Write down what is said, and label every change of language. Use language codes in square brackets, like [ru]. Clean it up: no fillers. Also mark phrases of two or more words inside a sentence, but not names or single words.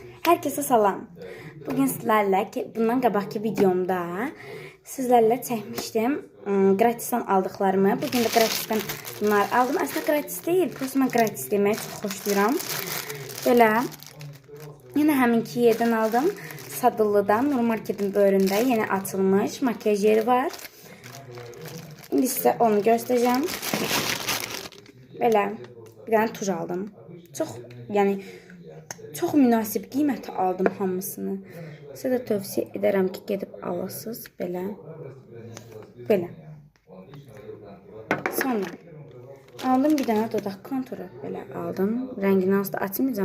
[tr] Herkese salam. Bugün sizlerle [az] bundan qabaqki videomda [tr] sizlerle çekmiştim gratisdən aldıklarımı. Bugün de gratisdən bunlar aldım. Aslında gratis değil. [az] Prosto mən gratis deməyi çox xoşlayıram. [tr] Böyle yine [az] həminki yerdən aldım. [tr] Sadıllı'dan Nur Market'in bölümünde yeni açılmış makyaj yeri var. İndi size onu göstereceğim. Böyle bir tane tuj aldım. [az] Çox münasib qiymətə aldım hamısını. Sizə də tövsiyə edərəm ki, gedib alasınız belə. Sonra aldım bir dənə dodaq konturu belə aldım. [tr] Rəngini asla açmayacağım.